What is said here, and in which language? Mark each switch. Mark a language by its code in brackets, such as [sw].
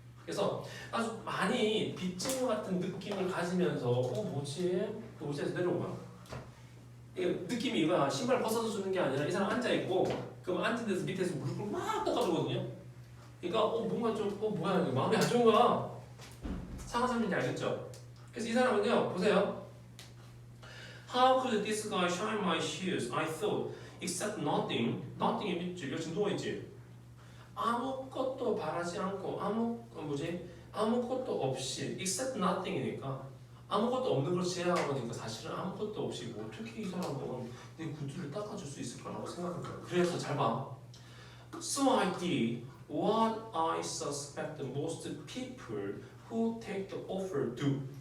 [ko] 그래서 아주 많이 빚진 것 같은 느낌을 가지면서 뭐지? 의자에서 내려온 거야. 이게 느낌이 이거야. 신발 벗어서 주는 게 아니라 이 사람 앉아 있고 그럼 앉은 데서 밑에서 무릎을 막 닦아주거든요. 그러니까 뭔가 좀 뭐야 이게 마음이 안 좋은 거야. 상한 사람인지 알겠죠? 그래서 이 사람은요 보세요. [en] How could this guy shine my shoes? I thought, except nothing. [ko] nothing이 밑줄 여기 지금 누워 있지. 아무것도 바라지 않고 아무것도 없이 [en] except nothing [ko] 이니까 아무것도 없는 걸 제외하고니까 사실은 아무것도 없이 뭐 어떻게 이 사람은 내 구두를 닦아줄 수 있을까라고 생각한 거야. 그래서 잘 봐. [en] So I did what I suspect most people who take the offer do.